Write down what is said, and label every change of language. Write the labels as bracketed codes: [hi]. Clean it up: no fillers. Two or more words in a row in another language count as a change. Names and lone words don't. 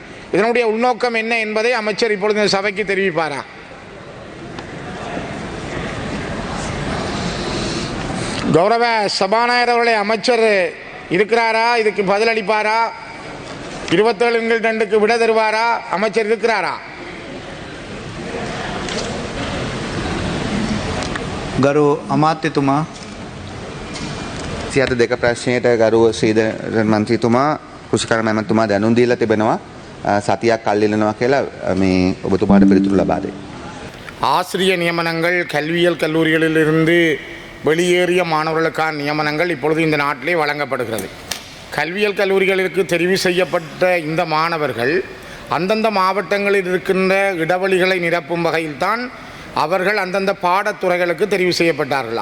[ta] இதனுடைய உள்நோக்கம் என்ன என்பதை அமைச்சர் இப்பொழுது இந்த சபைக்கு தெரிவிப்பாரா? கௌரவ சபாநாயகர் அவர்களே, அமைச்சர் இருக்கிறாரா? இதுக்கு பதிலளிப்பாரா? 27/2க்கு விட தருவாரா? அமைச்சர் இருக்கிறாரா? [si] ගරු අමාත්‍යතුමා, සියත දෙක ප්‍රශ්නයට ගරුව ශ්‍රීධරන් මන්ත්‍රීතුමා කෘෂිකර්ම ඇමතුමා දැනුම් දීලා තිබෙනවා. සතියක් කල් ඉල්ලනවා කියලා මේ ඔබතුමාට පිළිතුරු ලබා දෙන්න. [ta] ஆசிரிய நியமனங்கள், கல்வியல் கல்லூரிகளிலிருந்து வெளியேறிய மாணவர்களுக்கான நியமனங்கள் இப்பொழுது இந்த நாட்டிலே வழங்கப்படுகிறது. கல்வியல் கல்லூரிகளுக்கு தெரிவு செய்யப்பட்ட இந்த மாணவர்கள் அந்தந்த மாவட்டங்களில் இருக்கின்ற இடைவெளிகளை நிரப்பும் வகையில்தான் அவர்கள் அந்தந்த பாடத்துறைகளுக்கு தெரிவு செய்யப்பட்டார்கள்.